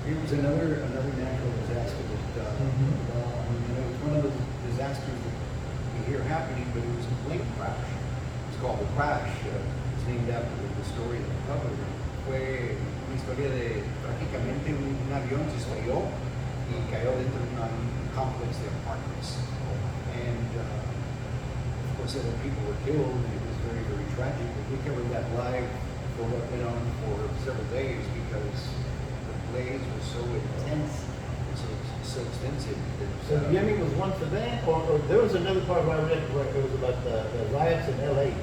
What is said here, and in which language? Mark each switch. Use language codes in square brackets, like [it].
[en] It was another natural disaster that it was one of those disasters that we hear happening, but it was a plane crash. It's called the crash. It's named after the story that we covered. [es] Fue una historia de prácticamente un avión se estrelló y cayó dentro de un complex de apartments. [en] And of course, several people were killed, and it was very tragic. But we covered that live for what went on for several days because the blaze was so intense and so extensive. So Yemi was one for that, or there was another part where I read where it was about the riots in L.A.